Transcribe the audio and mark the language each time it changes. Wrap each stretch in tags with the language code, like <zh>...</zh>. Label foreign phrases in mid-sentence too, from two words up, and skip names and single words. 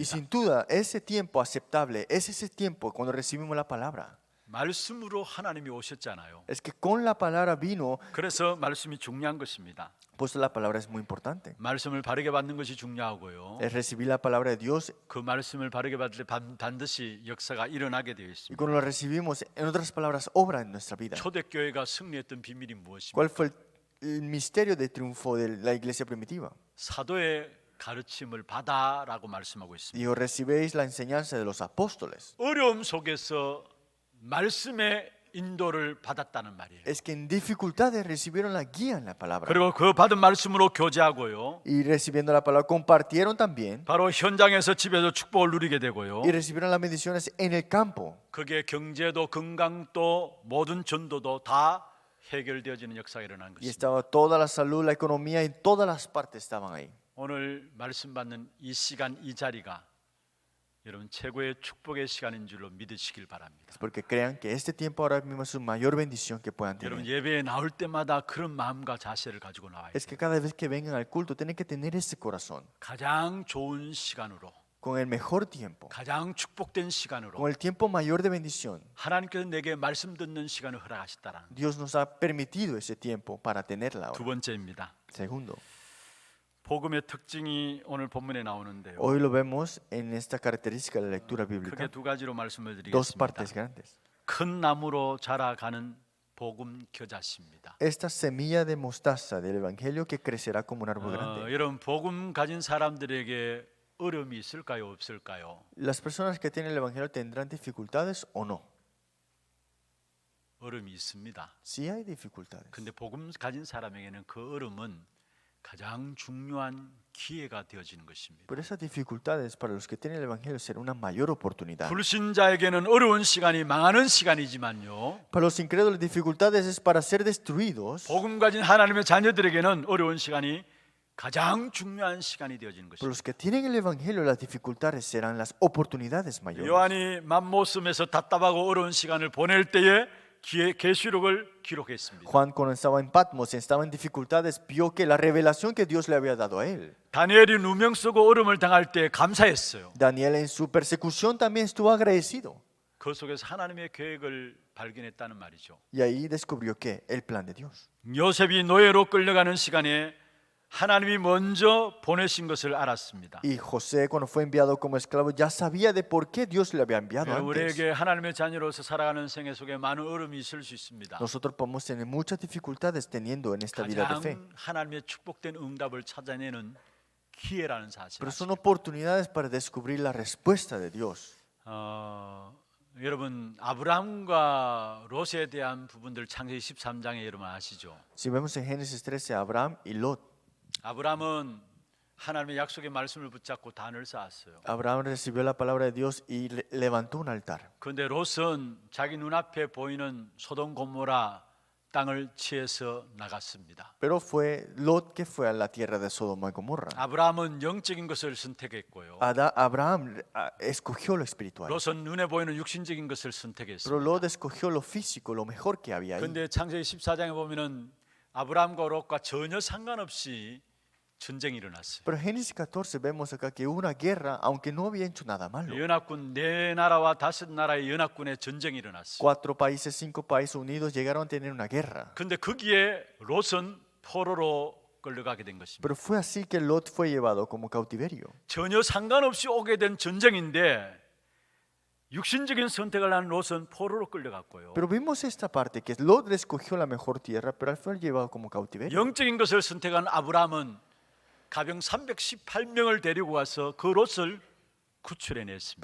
<es>sin duda, ese tiempo aceptable es ese tiempo cuando recibimos la palabra.</es> <ko>말씀으로 하나님이 오셨잖아요.</ko> <es>Es que con la palabra vino,</es> <ko>그래서 말씀이 중요한 것입니다.</ko> <es>pues la palabra es muy importante.</es> <ko>말씀을 바르게 받는 것이 중요하고요.</ko> <es>Es recibir la palabra de Dios</es> <ko>그 말씀을 바르게 받을 때 반드시 역사가 일어나게 되어</ko> <es>y</es> <ko>있습니다.</ko> <es>cuando lo recibimos, en otras palabras, obra en nuestra vida.</es> <ko>초대교회가 승리했던 비밀이 무엇입니까?</ko> <es>¿Cuál fue el misterio de triunfo de la iglesia primitiva?</es> <ko>사도의 가르침을 받아라고 말씀하고 있습니다.</ko> <es>Dijo, recibéis la enseñanza de los apóstoles.</es> <ko>어려움 속에서 말씀의 인도를 받았다는 말이에요.</ko> <es>Es que en dificultades recibieron la guía en la palabra.</es> <ko>그리고 그 받은 말씀으로 교제하고요.</ko> <es>Y recibiendo la palabra, compartieron también.</es> <ko>바로 현장에서 집에서 축복을 누리게 되고요.</ko> <es>Y recibieron las bendiciones en el campo.</es> <ko>그게 경제도 건강도 모든 전도도 다 해결되어지는 역사가 일어난</ko> <es>Y</es> <ko>것입니다.</ko> <es>estaba toda la salud, la economía, en todas las partes estaban ahí.</es> <ko>오늘 말씀 받는 이 시간 이 자리가 여러분 최고의 축복의 시간인 줄로 믿으시길 바랍니다.</ko> <es>Es porque crean que este tiempo ahora mismo es su mayor bendición que puedan</es> <ko>여러분</ko> <es>tener.</es> <ko>예배에 나올 때마다 그런 마음과 자세를 가지고 나와야</ko> <es>Es</es> <ko>돼요.</ko> <es>que cada vez que vengan al culto tienen que tener ese corazón,</es> <ko>가장 좋은 시간으로</ko> <es>con el mejor tiempo,</es> <ko>가장 축복된 시간으로</ko> <es>con el tiempo mayor de bendición.</es> <ko>하나님께서 내게 말씀 듣는 시간을 허락하셨다라는</ko> <es>Dios nos ha permitido ese tiempo para tenerla</es> <ko>두</ko> <es>ahora.</es> <ko>번째입니다.</ko> <es>Segundo,</es> <ko>복음의 특징이 오늘 본문에 나오는데요.</ko> <es>hoy lo vemos en esta característica de la lectura</es> <ko>크게</ko> <es>bíblica.</es> <ko>두 가지로 말씀을</ko> <es>Dos</es> <ko>드리겠습니다.</ko> <es>partes grandes.</es> <ko>큰 나무로 자라가는 복음 겨자씨입니다.</ko> <es>Esta semilla de mostaza del evangelio que crecerá como un árbol grande.</es> <ko>여러분 복음 가진 사람들에게 어려움이 있을까요, 없을까요?</ko> <es>Las personas que tienen el evangelio tendrán dificultades o no.</es> <ko>어려움이 있습니다.</ko> <es>Sí hay dificultades.</es> <ko>근데 복음 가진 사람에게는 그 어려움은 가장 중요한 기회가 되어지는 것입니다.</ko> <es>Pero esas dificultades para los que tienen el evangelio será una mayor oportunidad.</es> <ko>불신자에게는 어려운 시간이 망하는 시간이지만요.</ko> <es>Para los incrédulos dificultades es para ser destruidos.</es> <ko>복음 가진 하나님의 자녀들에게는 어려운 시간이 가장 중요한 시간이 되어지는</ko> <es>Para</es> <ko>것입니다.</ko> <es>los que tienen el evangelio las dificultades serán las oportunidades mayores.</es> <ko>요한이 맘모섬에서 답답하고 어려운 시간을 보낼 때에 계시록을 기록했습니다.</ko> <es>Juan cuando estaba en Patmos, estaba en dificultades, vio que la revelación que Dios le había dado a él.</es> <ko>다니엘이 누명 쓰고 어려움을 당할 때 감사했어요.</ko> <es>Daniel en su persecución también estuvo agradecido.</es> <ko>그 속에서 하나님의 계획을 발견했다는 말이죠.</ko> <es>Y ahí descubrió que el plan de Dios.</es> <ko>요셉이 노예로 끌려가는 시간에 하나님이 먼저 보내신 것을 알았습니다.</ko> <es>Y José, cuando fue enviado como esclavo, ya sabía de por qué Dios le había enviado antes.</es> <ko>우리에게 하나님의 자녀로서 살아가는 생애 속에 많은 어려움이 있을 수 있습니다.</ko> <es>Nosotros podemos tener muchas dificultades teniendo en esta vida de fe.</es> <ko>가장 하나님의 축복된 응답을 찾아내는 기회라는 사실.</ko> <es>Pero son oportunidades para descubrir la respuesta de Dios.</es> <ko>여러분 아브라함과 롯에 대한 부분들 창세기 13장에 여러분 아시죠?</ko> <es>Si vemos en Génesis 13, Abraham y Lot.</es> <ko>아브라함은 하나님의 약속의 말씀을 붙잡고 단을 쌓았어요.</ko> <es>Abraham recibió la palabra de Dios y levantó un altar.</es> <ko>그런데 롯은 자기 눈앞에 보이는 소돔 고모라 땅을 취해서 나갔습니다.</ko> <es>Pero fue Lot que fue a la tierra de Sodoma y Gomorra.</es> <ko>아브라함은 영적인 것을 선택했고요.</ko> <es>Abraham escogió lo espiritual.</es> <ko>롯은 눈에 보이는 육신적인 것을</ko> <es>Pero</es> <ko>선택했습니다.</ko> <es>Lot escogió lo físico, lo mejor que había ahí.</es> <ko>그런데 창세기 14장에 보면은 아브라함과 롯과 전혀 상관없이 전쟁이 일어났어요.</ko> <es>Pero en Génesis 14 vemos acá que hubo una guerra, aunque no había hecho nada malo.</es> <ko>연합군 네 나라와 다섯 나라의 연합군의 전쟁이 일어났어요.</ko> <es>4 países, 5 países unidos llegaron a tener una guerra.</es> <ko>그런데 거기에 롯은 포로로 끌려가게 된 것입니다.</ko> <es>Pero fue así que Lot fue llevado como cautiverio.</es> <ko>전혀 상관없이 오게 된 전쟁인데 육신적인 선택을 한 롯은 포로로 끌려갔고요.</ko> <es>Pero vimos esta parte, que Lot escogió la mejor tierra, pero al final llevado como cautiverio.</es> <ko>영적인 것을 선택한 아브라함은 가병 318명을 데리고 와서 그 롯을 구출해냈습니다.</ko>